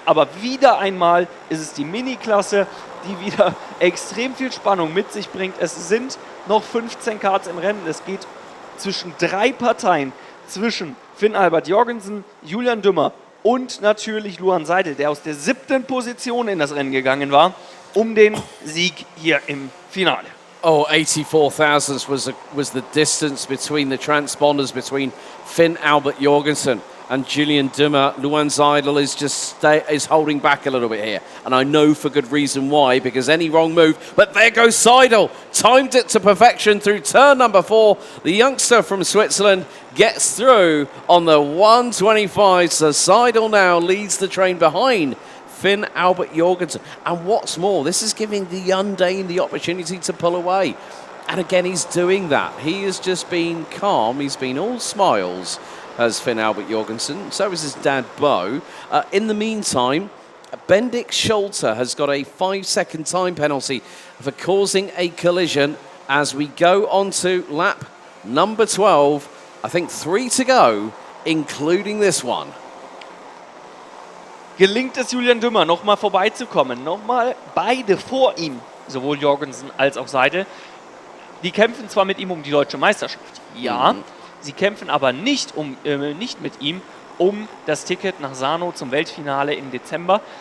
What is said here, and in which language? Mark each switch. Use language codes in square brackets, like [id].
[de] Aber wieder einmal ist es die Mini-Klasse, die wieder extrem viel Spannung mit sich bringt. Es sind noch 15 Karts im Rennen. Es geht zwischen 3 Parteien, zwischen Finn Albert Jorgensen, Julian Dummer und natürlich Luan Seidel, der aus der 7. Position in das Rennen gegangen war, um den Sieg hier im Finale. [en] Oh, 84 thousandths was the distance between the transponders between Finn Albert Jorgensen and Julian Dummer. Luan Seidel is is holding back a little bit here, and I know for good reason why, because any wrong move, but there goes Seidel, timed it to perfection through turn number 4. The youngster from Switzerland gets through on the 125, so Seidel now leads the train behind Finn Albert Jorgensen. And what's more, this is giving the Undane the opportunity to pull away. And again, he's doing that. He has just been calm. He's been all smiles, as Finn Albert Jorgensen. So is his dad, Bo. In the meantime, Bendik Schulte has got a 5-second time penalty for causing a collision as we go on to lap number 12. I think 3 to go, including this one. [de] Gelingt es Julian Dummer, nochmal vorbeizukommen. Nochmal beide vor ihm, sowohl Jorgensen als auch Seidel. Die kämpfen zwar mit ihm um die deutsche Meisterschaft, ja, sie kämpfen aber nicht mit ihm um das Ticket nach Sarno zum Weltfinale im Dezember.